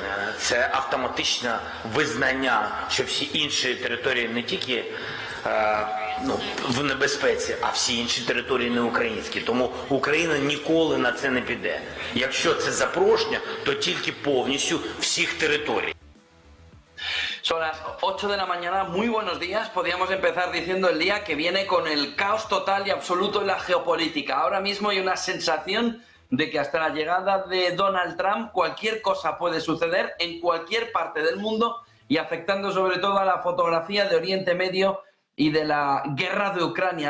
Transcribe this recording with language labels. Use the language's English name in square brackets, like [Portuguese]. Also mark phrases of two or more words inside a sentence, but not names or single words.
[Ukrainian] Це автоматичне визнання, що всі інші території не тільки в небезпеці, а всі інші території не українські. Тому Україна ніколи на це не піде. Якщо це запрошення, то тільки повністю всіх територій. [Spanish] Son las 8 de la mañana, muy buenos días. Podríamos empezar diciendo el día que viene con el caos total y absoluto en la geopolítica. Ahora mismo hay una sensación de que hasta la llegada de Donald Trump cualquier cosa puede suceder en cualquier parte del mundo y afectando sobre todo a la fotografía de Oriente Medio y de la guerra de Ucrania.